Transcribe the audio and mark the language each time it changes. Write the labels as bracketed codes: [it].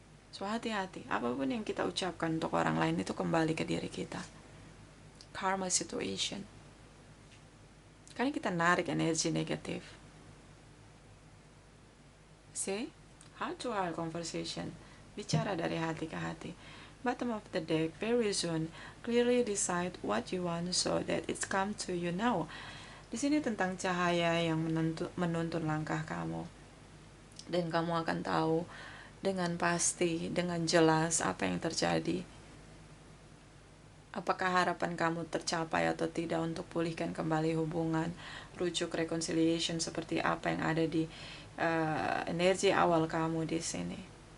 [id] So hati-hati. Apapun yang kita ucapkan untuk orang lain itu kembali ke diri kita. Karma situation. Karena kita narik energi negatif. [en] Heart to heart conversation. [id] Bicara dari hati ke hati. [en] Bottom of the deck, very soon, clearly decide what you want so that it's come to you now. [id] Di sini tentang cahaya yang menuntun langkah kamu. Dan kamu akan tahu dengan pasti, dengan jelas apa yang terjadi. Apakah harapan kamu tercapai atau tidak untuk pulihkan kembali hubungan, rujuk reconciliation seperti apa yang ada di energi awal kamu di sini.